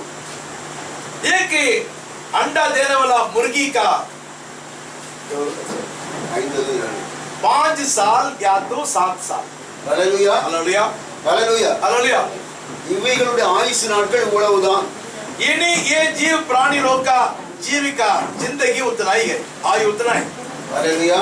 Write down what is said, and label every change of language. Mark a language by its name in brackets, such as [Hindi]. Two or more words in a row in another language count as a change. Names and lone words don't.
[Hindi] एक अंडा देने वाला मुर्गी का 5 साल या तो 7 साल। [Tamil] ஹalleluya [Hindi] हालेलुया [Tamil] ஹalleluya. [Hindi] हालेलुया। [Tamil] இவைகளுடைய ஆயுசு நாட்கள் இவ்வளவுதான். [Hindi] यानी ये जीव प्राणी लोग का जीविका जिंदगी उतना ही है, आयु उतना है। [Tamil] ஹalleluya